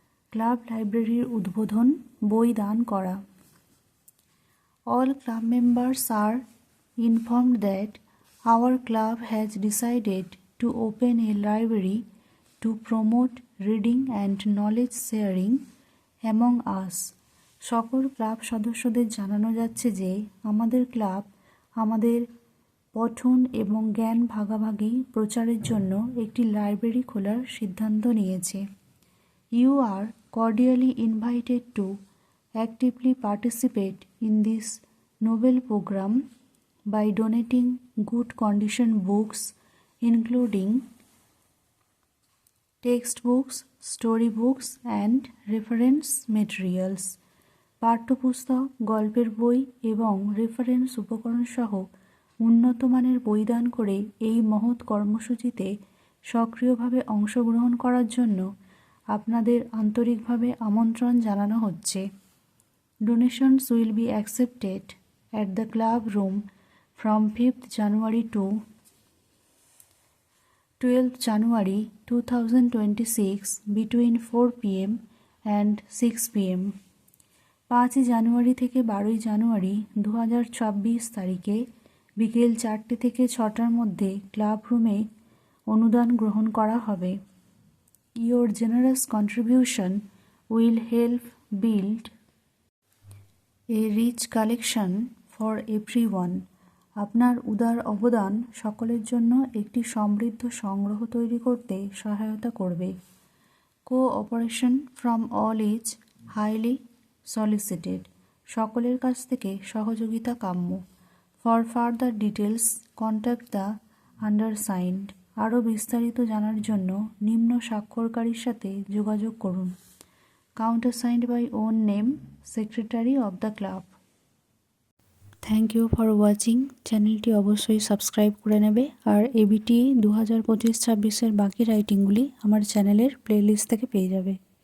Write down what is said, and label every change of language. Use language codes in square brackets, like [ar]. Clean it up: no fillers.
[bn] Club লাইব্রেরির উদ্বোধন, বই দান করা। [en] All club members are informed that our club has decided to open a library to promote reading and knowledge sharing among us. [bn] সকল club সদস্যদের জানানো যাচ্ছে যে আমাদের ক্লাব আমাদের পঠন এবং জ্ঞান ভাগাভাগি প্রচারের জন্য একটি লাইব্রেরি খোলার সিদ্ধান্ত নিয়েছে। [en] You are cordially invited to actively participate in this novel program by donating good condition books including textbooks, storybooks and reference materials. [bn] পাঠ্যপুস্তক, গল্পের বই এবং রেফারেন্স উপকরণ সহ উন্নত মানের বই দান করে এই মহৎ কর্মসূচিতে সক্রিয়ভাবে অংশগ্রহণ করার জন্য আপনাদের আন্তরিকভাবে আমন্ত্রণ জানানো হচ্ছে। [en] Donations will be accepted at the club room from 5th January to 12th January 2026 between 4 p.m. and 6 p.m. [bn] 5 জানুয়ারি থেকে 12 জানুয়ারি 2026 তারিখে বিকেল 4টে থেকে 6টার মধ্যে ক্লাব রুমে অনুদান গ্রহণ করা হবে। [en] Your generous contribution will help build a rich collection for everyone. [bn] আপনার উদার অবদান সকলের জন্য একটি সমৃদ্ধ সংগ্রহ তৈরি করতে সহায়তা করবে। [en] Cooperation from all is highly solicited. [bn] সকলের কাছ থেকে সহযোগিতা কাম্য। [en] For further details contact the undersigned. [bn] আরও বিস্তারিত জানার জন্য নিম্ন স্বাক্ষরকারীর সাথে যোগাযোগ করুন। [en] Countersigned by own name, Secretary of the Club. Thank you for watching. [bn] চ্যানেলটি অবশ্যই সাবস্ক্রাইব করে নেবে আর এবিটি 2025-26 বাকি রাইটিংগুলি আমার চ্যানেলের প্লেলিস্ট থেকে পেয়ে যাবে।